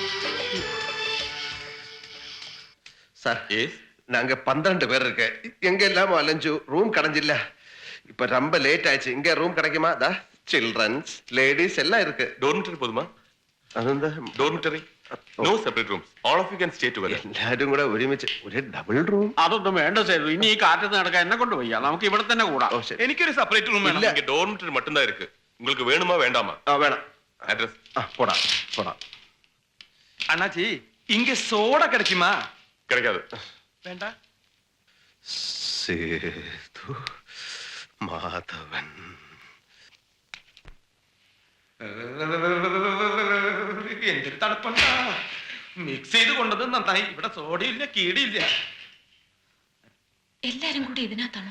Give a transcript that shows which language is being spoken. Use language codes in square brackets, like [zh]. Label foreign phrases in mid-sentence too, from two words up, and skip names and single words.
[ta] சார் நாங்க 12 பேர் இருக்கு. எங்க எல்லாமோ அலைஞ்சு ரூம் கிடைஞ்சில்ல. இப்ப ரொம்ப லேட் ஆயிடுச்சு. இங்க ரூம் கிடைக்குமா? தா [en] childrens ladies [ta] எல்லாம் இருக்கு. டோர்மிட்டரி போதுமா? [ml] അതെന്താ? [en] dormitory no separate rooms all of you can stay together. [ml] എല്ലാരും കൂടെ ഒരുമിച്ച് ഒരു ഡബിൾ റൂം. അതൊന്നും വേണ്ട സേതു. ഇനി ഈ കാറ്റത്ത് നടക്കാൻ എന്നെ കൊണ്ട് വയ്യ. നമുക്ക് ഇവിടെ തന്നെ കൂടാം. ഓ ശരി. എനിക്കൊരു സെപ്പറേറ്റ് റൂം വേണം. [ta] இங்க டோர்மிட்டரி மட்டும்தான் இருக்கு. உங்களுக்கு வேணுமா வேண்டாமா? [ml] ആ വേണം. [ta] அட்ரஸ் போடா போடா. அண்ணாச்சி இங்க சோடா கிடைக்குமா? கிடைக்காது. வேண்டா. [ml] സേതു മാധവൻ. എന്തൊരു തണുപ്പണ്ട. മിക്സ് ചെയ്ത് കൊണ്ടത് നന്നായി. ഇവിടെ സോഡയില്ല കീടിയില്ല. എല്ലാരും കൂടി ഇതിനകത്താണോ?